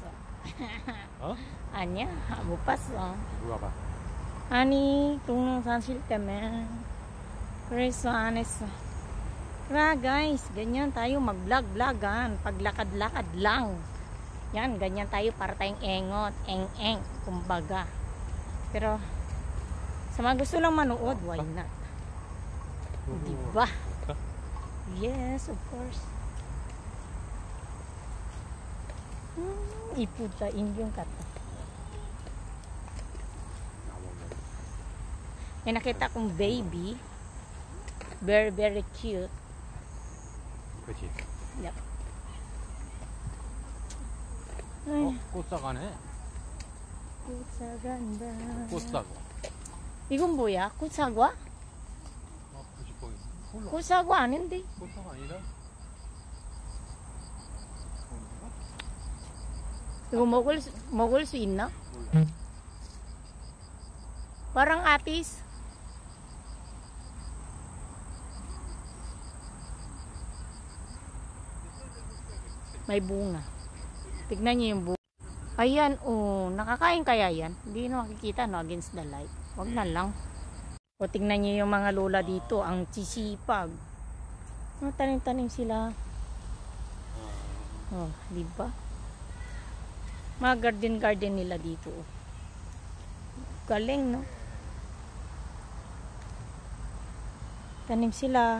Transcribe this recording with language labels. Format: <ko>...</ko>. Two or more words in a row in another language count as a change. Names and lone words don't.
<ko>어? 아니야, 못 봤어. 누가 봐? 아니, 동영상 실 때문에 그래서 안 했어.</ko> <tl>Kaya guys, ganyan tayo mag-vlog-vlogan. Paglakad-lakad lang. Yan, ganyan tayo para tayong engot, eng-eng, kumbaga. Pero sa mga gusto lang manood,</tl> <en>why not?</en> <tl>Diba?</tl> <en>Yes, of course.</en> <ko>이쁘다, 인형 같다.</ko> <tl>May nakita akong baby.</tl> <en>Very, very cute.</en> <ko>그렇지.</ko> <en>Yep.</en> <ko>꽃사과네. 꽃사과인다. 꽃사과. 이건 뭐야? 꽃사과? 90번이. 꽃사과 아닌데? 꽃사과 아니라? 이거 먹을 수 있나? 몰라.</ko> <tl>Parang atis. May bunga. Tignan niyo yung bunga. Ayan, oh. Nakakain kaya yan? Hindi na makikita,</tl> <en>no? Against the light.</en> <tl>Wag na lang. O, tignan niyo yung mga lola dito. Ang sisipag. Tanim-tanim sila. Oh, di ba? Mga garden nila dito. Oh. Galing, no? Tanim sila.</tl>